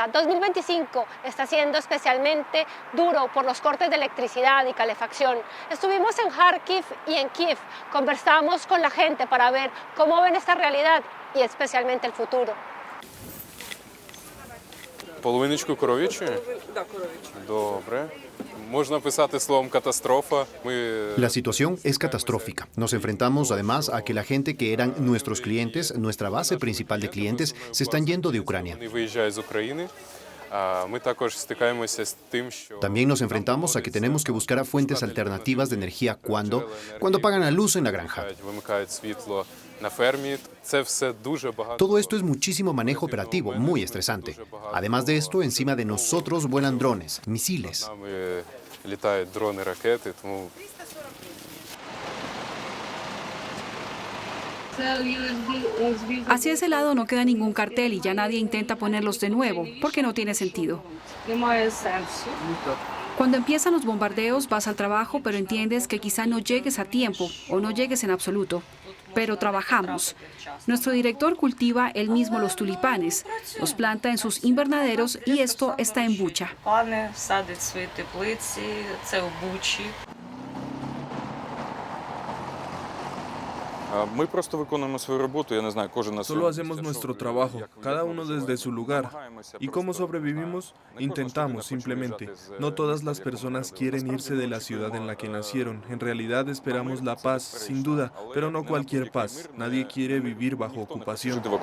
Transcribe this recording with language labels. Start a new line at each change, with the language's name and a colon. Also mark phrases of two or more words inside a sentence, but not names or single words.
Spanish: 2025 está siendo especialmente duro por los cortes de electricidad y calefacción. Estuvimos en Kharkiv y en Kiev, conversamos con la gente para ver cómo ven esta realidad y especialmente el futuro.
Ukrainian: Половиночку коров'ячої? Добре. Можна писати словом катастрофа.
Spanish: La situación es catastrófica. Nos enfrentamos además a que la gente que eran nuestros clientes, nuestra base principal de clientes, se están yendo de Ucrania.
Ukrainian: Вони виїжджають з України. Ми також стикаємося з тим, що
Spanish: También nos enfrentamos a que tenemos que buscar fuentes alternativas de energía cuando pagan la luz en la granja.
Ukrainian: вимикають світло на фермі. Це все дуже багато.
Spanish: Todo esto es muchísimo manejo operativo, muy estresante. Además de esto, encima de nosotros vuelan drones, misiles.
Ukrainian: Нами літають дрони, ракети, тому
Spanish: Hacia ese lado no queda ningún cartel y ya nadie intenta ponerlos de nuevo, porque no tiene sentido. Cuando empiezan los bombardeos vas al trabajo, pero entiendes que quizá no llegues a tiempo o no llegues en absoluto. Pero trabajamos. Nuestro director cultiva él mismo los tulipanes, los planta en sus invernaderos y esto está en Bucha.
Ukrainian: Ми просто виконуємо свою роботу, я не знаю, кожен на
Spanish: Solo hacemos nuestro trabajo, cada uno desde su lugar. ¿Y cómo sobrevivimos? Intentamos, simplemente. No todas las personas quieren irse de la ciudad en la que nacieron. En realidad esperamos la paz, sin duda, pero no cualquier paz. Nadie quiere vivir bajo ocupación.